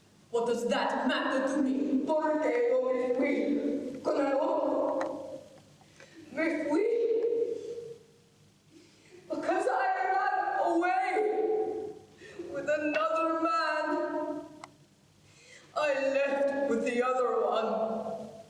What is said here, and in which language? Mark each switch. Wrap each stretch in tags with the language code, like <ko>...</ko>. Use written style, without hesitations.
<en>What does that matter to me?</en> <es>Porque yo me fui con el otro. Me fui</es> <en>because I ran away with another man. I left with the other one.</en>